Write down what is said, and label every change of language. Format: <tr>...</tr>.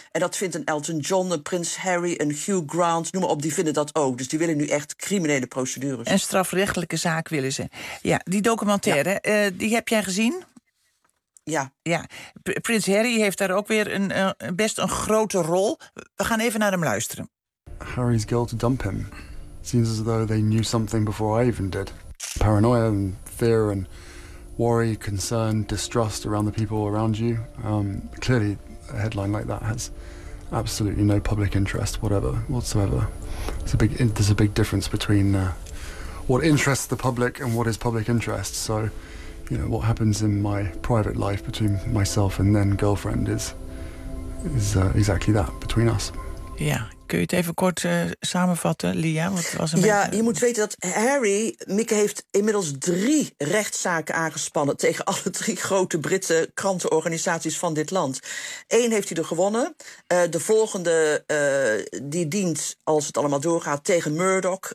<nl>En dat vindt een Elton John, een Prins Harry, een Hugh Grant, noem maar op, die vinden dat ook. Dus die willen nu echt criminele procedures. Een strafrechtelijke zaak willen ze. Ja, die documentaire, ja. Die heb jij gezien? Ja. Ja, Prins Harry heeft daar ook weer een grote rol. We gaan even naar hem luisteren.</nl> <en>Harry's girl to dump him. Seems as though they knew something before I even did. Paranoia and fear and worry, concern, distrust around the people around you. Clearly, a headline like that has absolutely no public interest, whatever, whatsoever. There's a big difference between what interests the public and what is public interest. So, you know, what happens in my private life between myself and then girlfriend is exactly that, between us.</en> <nl>Ja, kun je het even kort samenvatten, Lia? Je moet weten dat Harry, Mieke, heeft inmiddels 3 rechtszaken aangespannen tegen alle 3 grote Britse krantenorganisaties van dit land. 1 heeft hij er gewonnen. De volgende, die dient, als het allemaal doorgaat, tegen Murdoch.</nl>